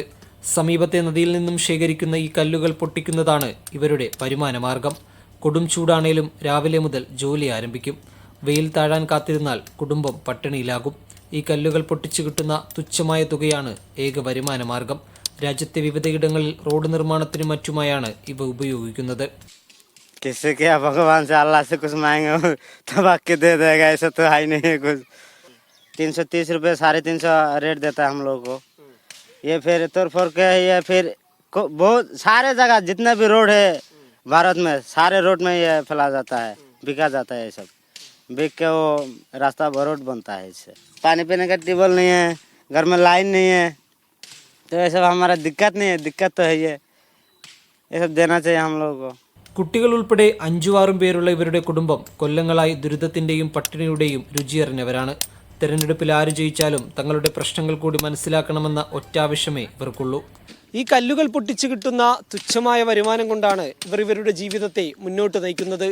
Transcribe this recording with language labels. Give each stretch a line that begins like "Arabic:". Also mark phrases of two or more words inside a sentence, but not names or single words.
Malayalam: സമീപത്തെ നദിയിൽ നിന്നും ശേഖരിക്കുന്ന ഈ കല്ലുകൾ പൊട്ടിക്കുന്നതാണ് ഇവരുടെ വരുമാനമാർഗം. കൊടും ചൂടാണേലും രാവിലെ മുതൽ ജോലി ആരംഭിക്കും. വെയിൽ താഴാൻ കാത്തിരുന്നാൽ കുടുംബം പട്ടിണിയിലാകും. ഈ കല്ലുകൾ പൊട്ടിച്ചു കിട്ടുന്ന തുച്ഛമായ തുകയാണ് ഏക വരുമാനമാർഗം. രാജ്യത്തെ വിവിധയിടങ്ങളിൽ റോഡ് നിർമ്മാണത്തിനും മറ്റുമായാണ് ഇവ ഉപയോഗിക്കുന്നത്.
Hindi: भगवान से अल्लाह से कुछ मांगे तब आके दे देगा, ऐसा तो है नहीं कुछ। 330 रुपये 350 रेट देता है हम लोग को। ये फिर तोड़ फोड़ के ये फिर बहुत सारे जगह जितने भी रोड है भारत में सारे रोड में ये फैला जाता है, बिका जाता है। ये सब बिक के वो रास्ता रोड बनता है। इससे पानी पीने का ट्यूबवेल नहीं है, घर में लाइन नहीं है, तो ये सब हमारा दिक्कत नहीं है। दिक्कत तो है ये सब देना चाहिए हम लोग को।
Malayalam: കുട്ടികൾ ഉൾപ്പെടെ 5-6 പേരുള്ള ഇവരുടെ കുടുംബം കൊല്ലങ്ങളായി ദുരിതത്തിന്റെയും പട്ടിണിയുടെയും രുചിയറിഞ്ഞവരാണ്. തെരഞ്ഞെടുപ്പിൽ ആര് ജയിച്ചാലും തങ്ങളുടെ പ്രശ്നങ്ങൾ കൂടി മനസ്സിലാക്കണമെന്ന ഒറ്റാവശ്യമേ ഇവർക്കുള്ളൂ. ഈ കല്ലുകൾ പൊട്ടിച്ചു കിട്ടുന്ന തുച്ഛമായ വരുമാനം കൊണ്ടാണ് ഇവരുടെ ജീവിതത്തെ മുന്നോട്ട് നയിക്കുന്നത്.